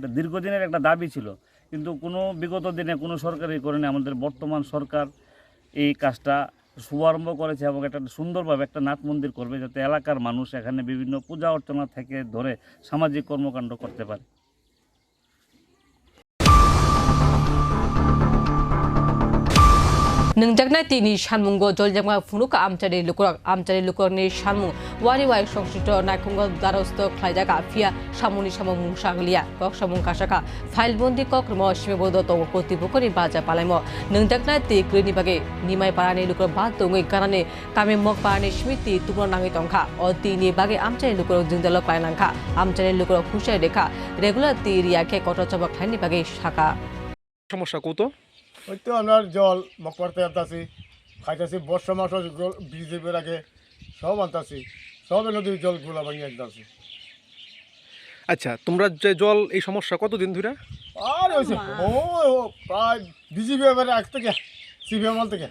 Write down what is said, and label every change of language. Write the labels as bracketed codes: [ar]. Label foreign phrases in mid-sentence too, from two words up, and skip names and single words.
[bn] এটা দীর্ঘদিনের একটা দাবি ছিল, কিন্তু কোনো বিগত দিনে কোনো সরকারই করেনি। আমাদের বর্তমান সরকার এই কাজটা শুভারম্ভ করেছে এবং একটা সুন্দরভাবে একটা নাথ মন্দির করবে, যাতে এলাকার মানুষ এখানে বিভিন্ন পূজা অর্চনা থেকে ধরে সামাজিক কর্মকাণ্ড করতে পারে। [trp] Nungjakna tini shanmungo joljama funuka amchari lukurak ni shanmung wari wai songshito naikungo darosto khlaijaga fia samuni samung sanglia kok samung kasaka file bondi kok rmo shimebodo to protibokori baja palaimo nungjakna ti krini bage nimai parani lukurak ba tongoi karane kame mok parani smiti tupro nangi tongkha o tini bage amchari lukurak jingdalo klainangkha amchari lukurak khusai rekha regular ti riake kotochaba khlaini bage shaka [bn] সমস্যা কত? ওই তো আপনার জল মকরতে আনতাছি, খাইতেছি, বর্ষা মাস বিজেপির আগে সব আনতাছি, সব নদীর জলগুলো ভাঙিয়ে আনতাছি। আচ্ছা, তোমরা যে জল এই সমস্যা কতদিন ধরে? আর হয়েছে ও প্রায় বিজেপি এবারে আগ থেকে সিপিএম থেকে।